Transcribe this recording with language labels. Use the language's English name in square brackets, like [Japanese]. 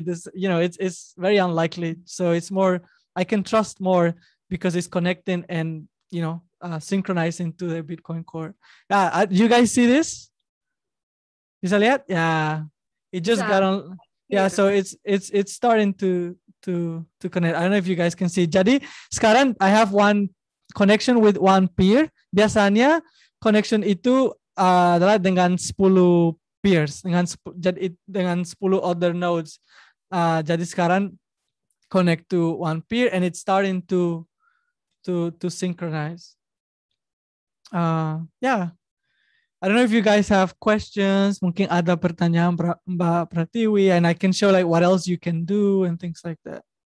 [English] This, it's very unlikely. So it's more, I can trust more because it's connecting and, synchronizing to the Bitcoin core. You guys see this? [Indonesian] Bisa lihat? [English] Yeah. It just got on. Yeah. So it's starting to connect. I don't know if you guys can see. [Indonesian] Jadi sekarang [English] I have one connection with one peer. [Indonesian] Biasanya connection itu adalah dengan 10 peers, dengan 10 [English] other nodes. [Indonesian] Jadi sekarang [English] connect to one peer and it's starting to synchronize. Yeah. I don't know if you guys have questions. [Indonesian] Mungkin ada pertanyaan Mbak Pratiwi, [English] and I can show what else you can do and things like that.